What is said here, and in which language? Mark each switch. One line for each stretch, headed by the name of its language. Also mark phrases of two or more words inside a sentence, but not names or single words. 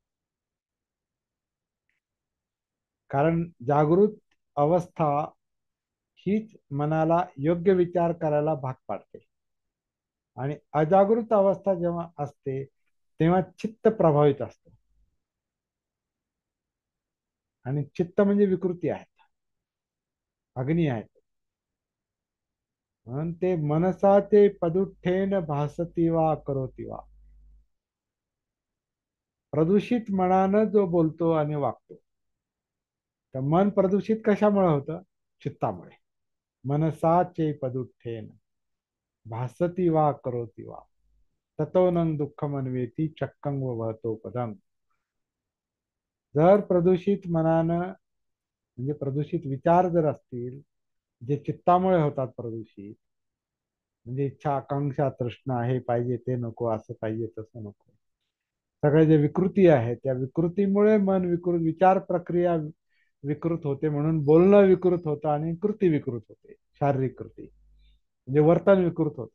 Marathi: कारण जागृत अवस्था हीच मनाला योग्य विचार करायला भाग पाडते. आणि अजागृत अवस्था जेव्हा असते, तेव्हा चित्त प्रभावित असतं. आणि चित्त म्हणजे विकृती आहेत, अग्नी आहेत.
Pali: म्हणून ते मनसा ते पदुठ्ठेन भासती वा करोती वा.
Marathi: प्रदूषित मनानं जो बोलतो आणि वागतो, तर मन प्रदूषित कशामुळे होतं? चित्तामुळे.
Pali: मनसा पदुत्थेन भासती वा करोती वा ततो न दुःखमन्वेती चक्कं वहतो पदम.
Marathi: जर प्रदूषित मनानं, म्हणजे प्रदूषित विचार जर असतील, जे चित्तामुळे होतात प्रदूषित, म्हणजे इच्छा आकांक्षा तृष्णा, हे पाहिजे ते नको, असं पाहिजे तसं नको, सगळे जे विकृती आहे, त्या विकृतीमुळे मन विकृत, विचार प्रक्रिया विकृत होते, म्हणून बोलणं विकृत होतं आणि कृती विकृत होते, शारीरिक कृती, म्हणजे वर्तन विकृत होतं.